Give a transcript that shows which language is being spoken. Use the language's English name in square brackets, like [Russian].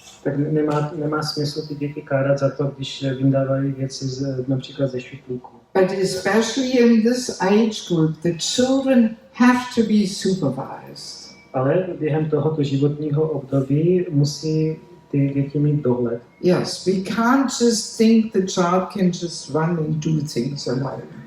[Czech] Tak nemá smysl ty děti kárat za to, když vyndávají věci například ze šuplíku. [English] But especially in this age group, the children have to be supervised. [Czech] Ale během tohoto životního období musí ty děti mít dohled. [English] Yes, we can't just think the child can just run and do things alone.